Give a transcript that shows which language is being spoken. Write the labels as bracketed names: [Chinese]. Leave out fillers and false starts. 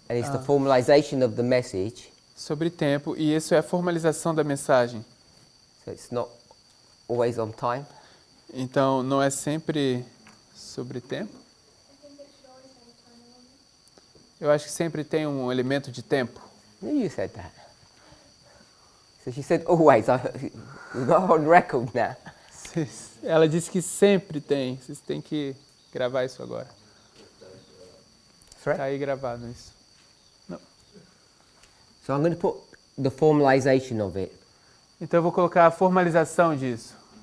[English] and it's the formalization of the message [Portuguese] sobre tempo, e isso é a formalização da mensagem. [English] So it's not always on time. [Portuguese] Então, não é sempre sobre tempo. Eu acho que sempre tem um elemento de tempo. [English] You said that. So she said always. We're not on record now. [Portuguese] Ela disse que sempre tem. Vocês têm que gravar isso agora. [English] Sorry? [Portuguese] Tá aí gravado isso. [English] So I'm going to put the formalization of it. [Portuguese] Então eu vou colocar a formalização disso.